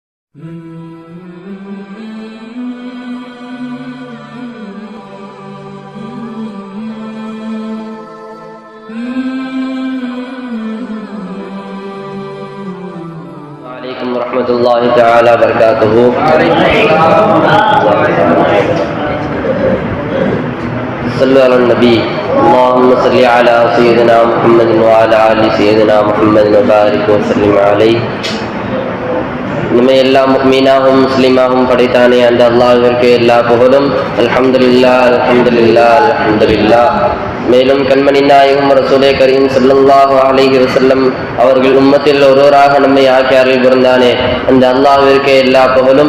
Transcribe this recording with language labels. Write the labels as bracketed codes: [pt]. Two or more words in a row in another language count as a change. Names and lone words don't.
[ar] عليكم ورحمة الله تعالى وبركاته. صلوا على النبي. اللهم صل على سيدنا محمد وعلى آل سيدنا محمد وبارك وسلم عليه. [ta] நம்மை எல்லா முஃமினாகும் முஸ்லிமாகும் படைத்தானே அந்த அல்லாஹ்விற்கு எல்லா புகழும். [ar] الحمد لله الحمد لله الحمد لله. [ta] மேலும் கண்மணி நாயகம் ரசூலே கரீம் [ar] صلى الله عليه وسلم [ta] அவர்கள் உம்மத்தில் ஒருவராக நம்மை ஆக்கி அருள் புரிந்தானே அந்த அல்லாஹ்விற்கு எல்லா புகழும்.